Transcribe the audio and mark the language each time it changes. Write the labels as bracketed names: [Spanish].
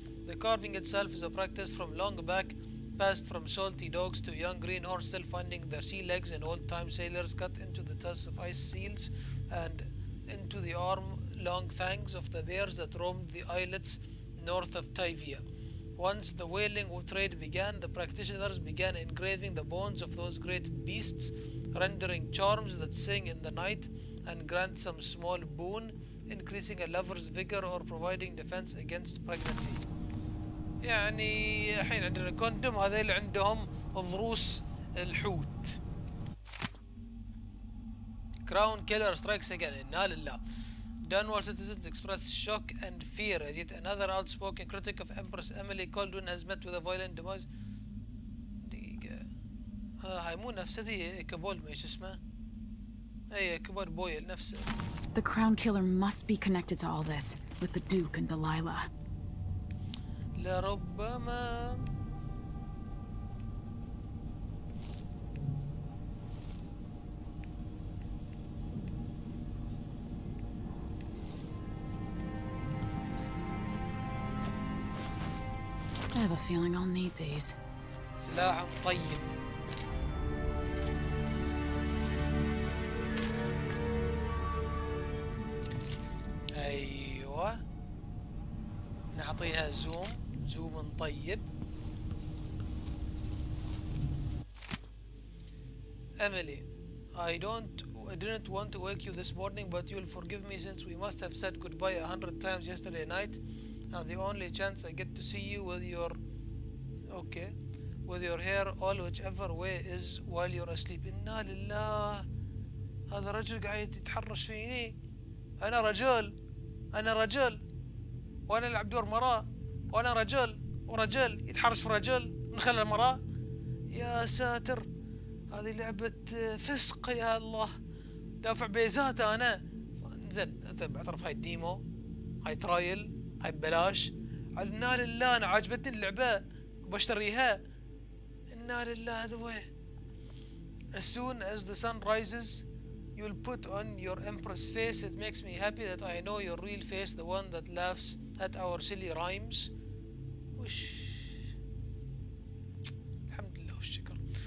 [English] The carving itself is a practice from long back, passed from salty dogs to young greenhorns still finding their sea legs, and old-time sailors cut into the tusks of ice seals and into the arm-long fangs of the bears that roamed the islets north of Tavia. Once the whaling trade began, the practitioners began engraving the bones of those great beasts, rendering charms that sing in the night and grant some small boon, increasing a lover's vigor or providing defense against pregnancy. [Arabic] يعني الحين عندنا كوندوم، هذيل عندهم ضروس الحوت. [English] Crown killer strikes again. [Arabic] إنا لله. [English] Dunwall citizens express shock and fear as yet another outspoken critic of Empress Emily Kaldwin has met with a violent demise. [Arabic] دقيقة. هاي مو نفسه ذي كبول ما ايش اسمه؟ اي كبول بويل نفسه. [English] The crown killer must be connected to all this, with the Duke and Delilah. [Arabic] لربما. [English] I have a feeling I'll need these. [Arabic] سلاح طيب. ايوه نعطيها زوم طيب. [English] Emily, I didn't want to wake you this morning, but you'll forgive me since we must have said goodbye 100 times yesterday night, and the only chance I get to see you with your hair all whichever way is while you're asleep. [Arabic] إنا لله. هذا رجل قاعد يتحرش فيني. أنا رجل وأنا ألعب دور مرأة، وأنا رجل ورجل يتحرش في رجل نخلى المرأة. يا ساتر، هذه لعبة فسق يا الله. دافع بيزات أنا. زين بعترف هاي الديمو، هاي ترايل، هاي ببلاش. إنا لله أنا عجبتني اللعبة وبشتريها. إنا لله هذا وين. [English] As soon as the sun rises, you'll put on your empress face. It makes me happy that I know your real face, the one that laughs at our silly rhymes. [Arabic] وش الحمد لله والشكر.